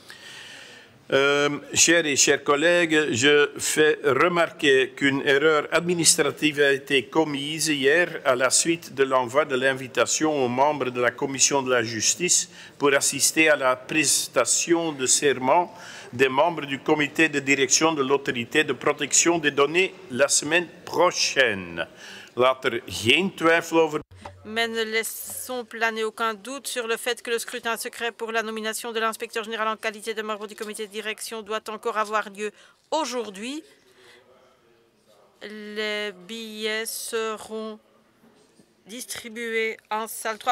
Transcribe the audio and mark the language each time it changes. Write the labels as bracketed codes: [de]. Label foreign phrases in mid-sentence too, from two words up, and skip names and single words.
[fr] Chers et chers collègues, je fais remarquer qu'une erreur administrative a été commise hier à la suite de l'envoi de l'invitation aux membres de la Commission de la Justice pour assister à la prestation de serment des membres du comité de direction de l'autorité de protection des données la semaine prochaine. [nl] Laat geen twijfel over. [fr] Mais ne laissons planer aucun doute sur le fait que le scrutin secret pour la nomination de l'inspecteur général en qualité de membre du comité de direction doit encore avoir lieu aujourd'hui. Les billets seront distribués en salle 3.